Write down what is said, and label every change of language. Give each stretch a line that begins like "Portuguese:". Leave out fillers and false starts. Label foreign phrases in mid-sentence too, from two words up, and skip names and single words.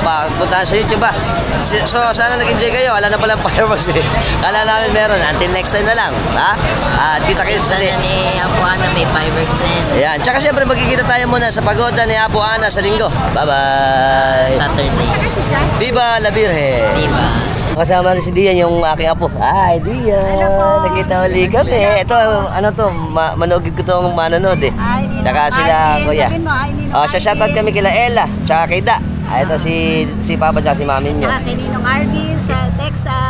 Filipino: Puntahan sa YouTube ba? So sana nag-enjoy kayo. Wala na palang fireworks eh. Kala namin meron.
English: Until next time
Filipino: na lang. At kita-kits sa ni Apo Ana may fireworks din. Ayan. Tsaka siyempre magkikita tayo muna sa pagoda ni Apo Ana sa linggo. Bye-bye! Saturday.
Spanish: Viva la Virgen! Viva!
Filipino: Kasama rin si Dian, yung aking apo. Hi, Dian! Nakita uli kami. Ito, ano to, manugid ko itong manonood eh. Tsaka sila, kuya. Sa shoutout kami kila Ella, tsaka kay Da. Ito si Papa tsaka si Mami niyo. Tsaka kay Ninong Arby sa Texas.